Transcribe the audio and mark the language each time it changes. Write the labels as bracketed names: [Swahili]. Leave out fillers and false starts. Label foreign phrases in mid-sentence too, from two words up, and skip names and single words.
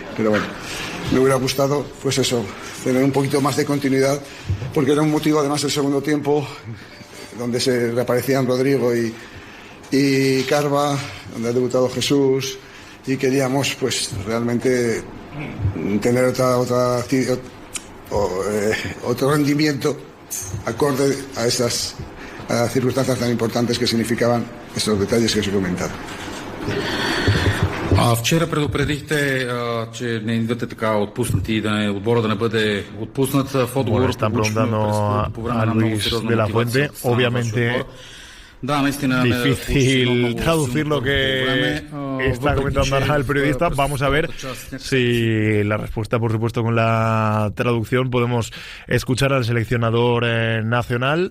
[Spanish] Pero bueno, me hubiera gustado, pues eso, tener un poquito más de continuidad, porque era un motivo además el segundo tiempo, donde se reaparecían Rodrigo y Carva, donde ha debutado Jesús, y queríamos pues realmente tener otro rendimiento acorde a esas circunstancias tan importantes que significaban esos detalles que os he comentado. [Bulgarian] Вчера предупредихте, че не идвате така отпуснати и отбора да не бъде отпуснат в отговор. [Spanish] Están preguntando a Luis de la Fuente, obviamente difícil traducir lo que está comentando ahora el periodista. Vamos a ver si la respuesta, por supuesto, con la traducción podemos escuchar al seleccionador nacional.